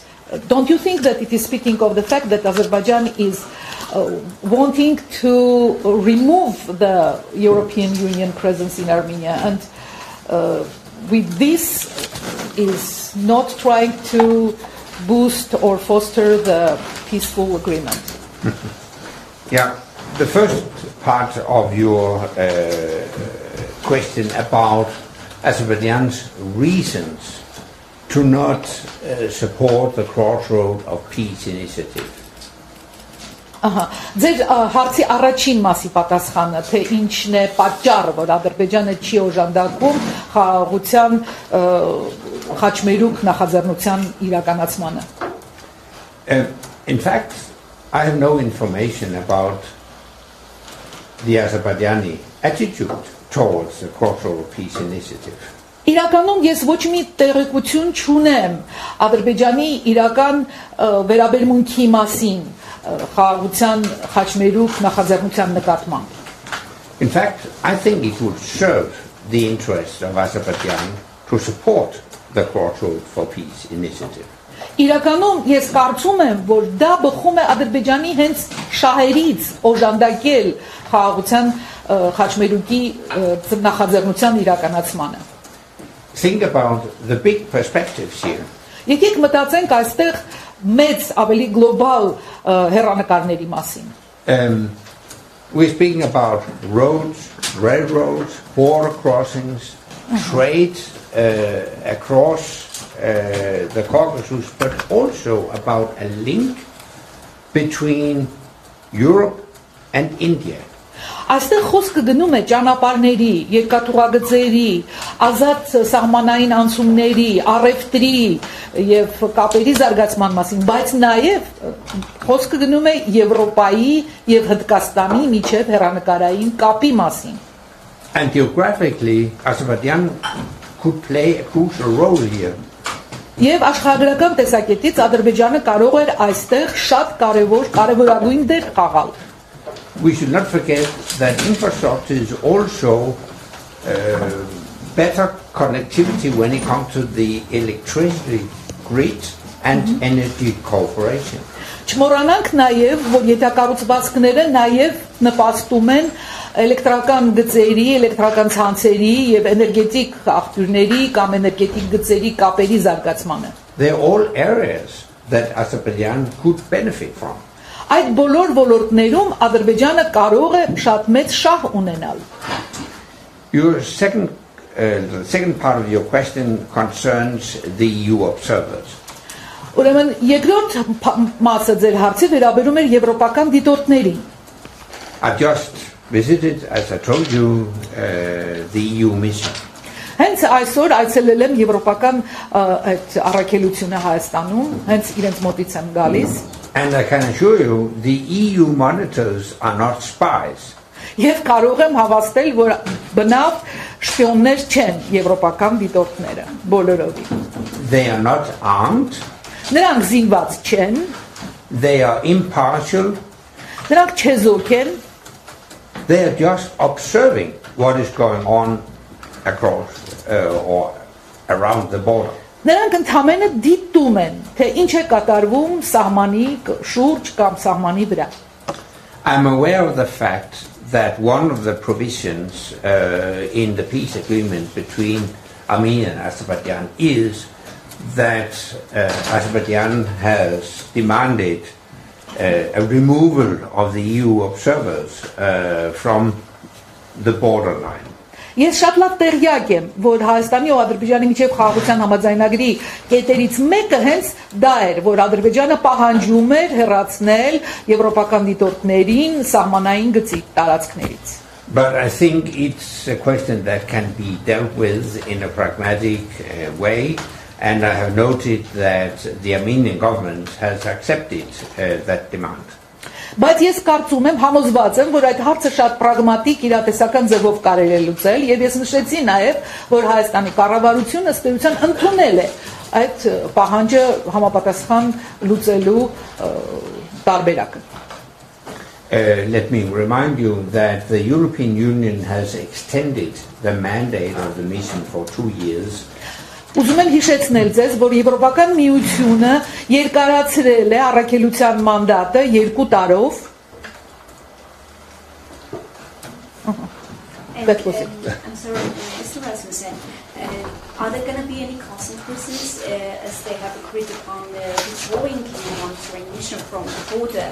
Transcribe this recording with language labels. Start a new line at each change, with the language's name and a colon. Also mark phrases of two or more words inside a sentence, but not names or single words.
English: Don't you think that it is speaking of the fact that Azerbaijan is wanting to remove the European Union presence in Armenia, and with this is not trying to boost or foster the peaceful agreement? Yeah, the first part of your question about Azerbaijan's reasons to not support the Crossroad of Peace initiative.
Armenian: Ձեր հարցի առաջին մասի պատասխանը, թե ինչն է պատճառը, որ Ադրբեջանը չի օժանդակում խաղաղության խաչմերուկ նախաձեռնության իրականացմանը.
English: In fact, I have no information about the Azerbaijani attitude towards the Crossroad of Peace initiative.
Armenian: Իրականում ես ոչ մի տեղեկություն չունեմ Ադրբեջանի իրական վերաբերմունքի մասին խաղաղության խաչմերուկ նախաձեռնության նկատմամբ.
English: In fact, I think it would serve the interest of Azerbaijan to support the Crossroad for Peace initiative.
Armenian: Իրականում ես կարծում եմ, որ դա բխում է Ադրբեջանի հենց շահերից օժանդակել խաղաղության խաչմերուկի նախաձեռնության իրականացմանը.
English: Think about the big perspectives here.
Armenian: Եկեք մտածենք այստեղ մեծ ավելի գլոբալ հեռանկարների մասին.
English: We're speaking about roads, railroads, border crossings, trade across the Caucasus, but also about a link between Europe and India.
Armenian: Այստեղ խոսքը գնում է ճանապարհների, երկաթուղագծերի, ազատ սահմանային անցումների, առևտրի եւ կապերի զարգացման մասին, բայց նաեւ խոսքը գնում է Եվրոպայի եւ Հնդկաստանի միջև հեռանկարային կապի մասին.
English: And geographically, Azerbaijan could play a crucial role here.
Armenian: Եվ աշխարհագրական տեսակետից Ադրբեջանը կարող էր այստեղ շատ կարևորագույն դեր խաղալ.
English: We should not forget that infrastructure is also better connectivity when it comes to the electricity grid and energy cooperation.
Armenian: Չմոռանանք նաև, որ յետակառուցվածքները նաև նպաստում են էլեկտրական գծերի, էլեկտրական ցանցերի եւ էներգետիկ աղբյուրների կամ էներգետիկ գծերի կապերի զարգացմանը.
English: They are all areas that Azerbaijan could benefit from.
Armenian: Այդ բոլոր ոլորտներում Ադրբեջանը կարող է շատ մեծ շահ ունենալ.
English: Your the second part of your question concerns the EU observers.
Armenian: Ուրեմն երկրորդ մասը ձեր հարցի վերաբերում էր եվրոպական դիտորդներին.
English: I just visited, as I told you, the EU mission.
Armenian: Հենց այսօր այցելել եմ եվրոպական այդ առաքելությունը Հայաստանում, հենց իրենց մոտից եմ գալիս.
English: And I can assure you, the EU monitors are not spies.
Armenian: Եվ կարող եմ հավաստել, որ բնավ շպիոններ չեն եվրոպական դիտորդները, բոլորովին.
English: They are not armed.
Armenian: Նրանք զինված չեն.
English: They are impartial.
Armenian: Նրանք չեզոք են.
English: They are just observing what is going on across or around the border.
Armenian: Նրանք ընդհանրապես դիտում են, թե ինչ է կատարվում սահմանի շուրջ կամ սահմանի վրա.
English: I'm aware of the fact that one of the provisions in the peace agreement between Armenia and Azerbaijan is that Azerbaijan has demanded a removal of the EU observers from the borderline.
Armenian: Ես շատ լավ տեղյակ եմ, որ Հայաստանի ու Ադրբեջանի միջև խաղաղության համաձայնագրի կետերից մեկը հենց դա էր, որ Ադրբեջանը պահանջում էր հեռացնել եվրոպական դիտորդներին սահմանային գծի տարածքներից.
English: But I think it's a question that can be dealt with in a pragmatic way, and I have noted that the Armenian government has accepted that demand.
Armenian: Բայց ես կարծում եմ, համոզված եմ, որ այդ հարցը շատ պրագմատիկ իրատեսական ձևով կարելի է լուծել, եւ ես նշեցի նաեւ, որ Հայաստանի կառավարությունը ըստ էության ընդունել է այդ պահանջը համապատասխան լուծելու տարբերակը։
English: Let me remind you that the European Union has extended the mandate of the mission for 2 years.
Armenian: Ուզում եմ հիշեցնել ձեզ, որ Եվրոպական միությունը երկարացրել է առաքելության մանդատը 2 տարով։
English: I'm sorry, Mr. Rasmussen, are there going to be any consequences as they have agreed upon withdrawing the monitoring mission from the border?